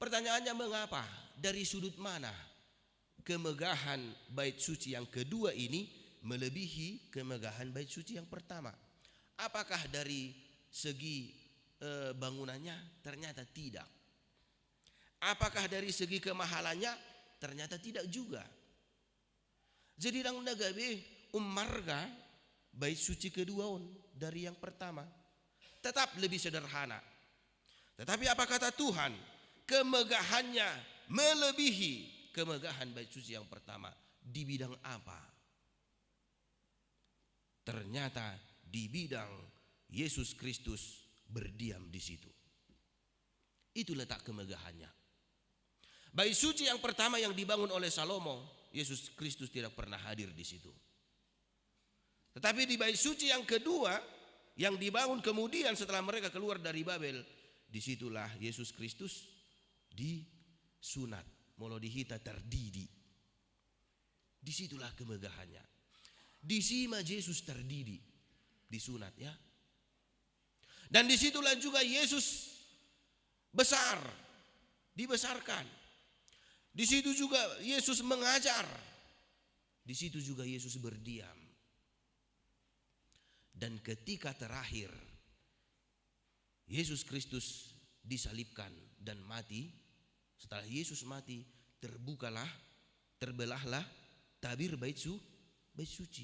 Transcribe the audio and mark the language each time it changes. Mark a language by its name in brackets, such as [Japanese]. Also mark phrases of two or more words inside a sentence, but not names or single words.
[Indonesian] Pertanyaannya mengapa? Dari sudut mana kemegahan bait suci yang kedua ini melebihi kemegahan bait suci yang pertama? Apakah dari segi bangunannya? Ternyata tidak. Apakah dari segi kemahalannya? Ternyata tidak juga. Jadi [Batak Toba] dang nagabe marga [Indonesian] bait suci kedua dari yang pertama. Tetap lebih sederhana. Tetapi apa kata Tuhan? Kemegahannya melebihi kemegahan bait suci yang pertama. Di bidang apa? Ternyata di bidang Yesus Kristus berdiam di situ. Itu letak kemegahannya. Bait suci yang pertama yang dibangun oleh Salomo, Yesus Kristus tidak pernah hadir di situ. Tetapi di bait suci yang kedua yang dibangun kemudian setelah mereka keluar dari Babel, disitulah Yesus Kristus disunat, [Batak Toba] molo dihita terdidi. [Indonesian] Disitulah kemegahannya. [Batak Toba] Disima Yesus terdidi, [Indonesian] disunat ya. Dan disitulah juga Yesus besar, dibesarkan. Di situ juga Yesus mengajar. Di situ juga Yesus berdiam. Dan ketika terakhir Yesus Kristus disalibkan dan mati, setelah Yesus mati, terbelahlah tabir bait suci.